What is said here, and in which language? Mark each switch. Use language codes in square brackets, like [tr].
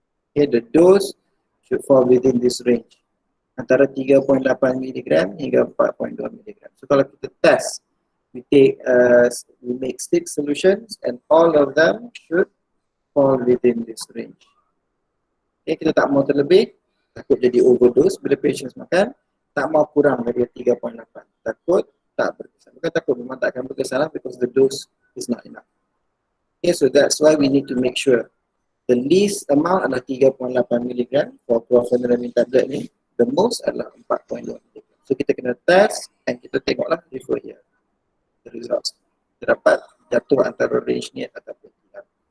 [en] Okay, the dose should fall within this range, [ms] antara 3.8 mg hingga 4.2 mg. So kalau kita test, [en] we make 6 solutions and all of them should fall within this range. [ms] Okay, kita tak mau terlebih, takut jadi overdose bila patients makan. Tak mau kurang dari 3.8, takut tak berkesan. Bukan takut, memang tak akan berkesan [en] because the dose is not enough. Okay, so that's why we need to make sure the least amount adalah 3.8 mg for chlorpheniramine tablet ni, the most adalah 4.2 mg. [ms] So kita kena test and kita tengoklah [en] refer here the results. [ms] Kita dapat jatuh antara range ni ataupun tidak.